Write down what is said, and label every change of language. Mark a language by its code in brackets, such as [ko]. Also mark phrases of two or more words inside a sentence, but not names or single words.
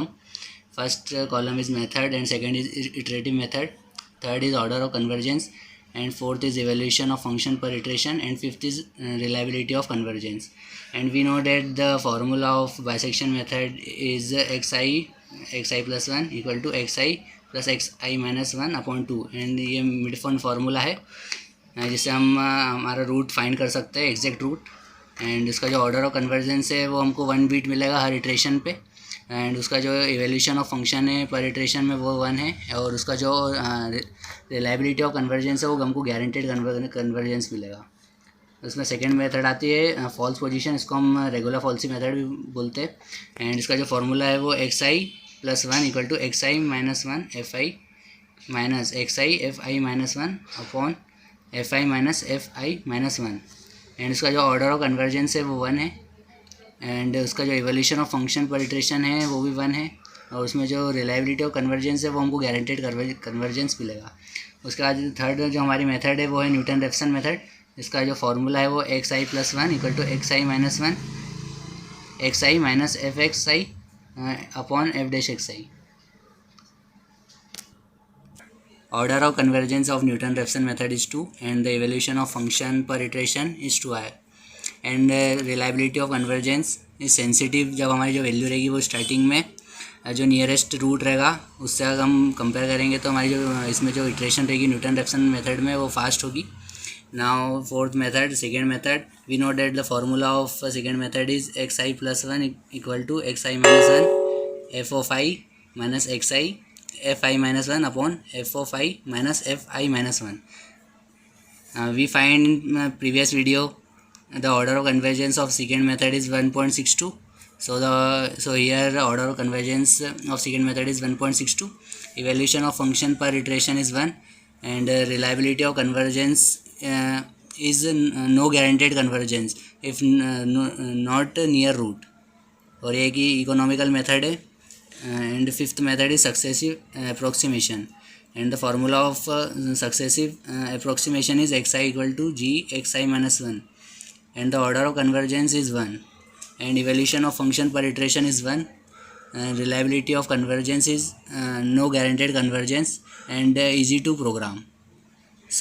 [en] First column is method and second is iterative method, third is order of convergence and fourth is evaluation of function per iteration and fifth is reliability of convergence. And we know that the formula of bisection method is xi plus 1 equal to xi plus xi minus 1 upon 2 and [hi] ये मिड फॉर्म फार्मूला है जिससे हम हमारा रूट फाइंड कर सकते हैं, एग्जैक्ट रूट। एंड उसका जो [en] order of convergence [hi] है वो हमको 1 बीट मिलेगा हर इटरेशन पे, एंड उसका जो [en] evaluation of function [hi] है पर इटरेशन में वो 1 है, और उसका जो [en] reliability of convergence [hi] है वो हमको [en] guaranteed convergence [hi] मिलेगा। उसमें [en] second method [hi] आती है [en] false position, [hi] इसको हम [en] regula falsi method [hi] भी बोलते हैं, एंड इसका जो फार्मूला है वो [en] xi+1 equal to xi-1 fi minus xi fi-1 upon fi-1, [hi] एंड उसका जो [en] order of convergence [hi] है वो 1 है, एंड उसका जो [en] evolution of function per iteration [hi] है वो भी 1 है, और उसमें जो [en] reliability of convergence [hi] है वो हमको [en] guaranteed convergence [hi] मिलेगा। उसके बाद थर्ड जो हमारी मेथड है वो है न्यूटन रेफसन मेथड। इसका जो फार्मूला है वो [en] xi+1 equal to xi-1 xi -fxi upon f'(xi). Order of convergence of Newton-Raphson method is 2 and the evaluation of function per iteration is 2i, and reliability of convergence is sensitive। [hi] जब हमारी जो वैल्यू रहेगी वो स्टार्टिंग में जो [en] nearest root [hi] रहेगा उससे अगर हम कंपेयर करेंगे तो हमारी जो इसमें जो इटरेशन रहेगी न्यूटन-रेफसन मेथड में वो फास्ट होगी। [en] Now fourth method, secant method, we know that the formula of secant method is xi+1 equal to xi-1 f(i) - xi fi-1 upon f(i) - fi-1. We find in previous video the order of convergence of secant method is 1.62. So here the order of convergence of secant method is 1.62. Evaluation of function per iteration is 1, and reliability of convergence is no guaranteed convergence if not near root, [hi] और ये कि [en] economical method [hi] है। [en] And fifth method is successive approximation, and the formula of successive approximation is xi equal to g xi-1, and the order of convergence is 1, and evaluation of function per iteration is 1, and reliability of convergence is no guaranteed convergence and easy to program.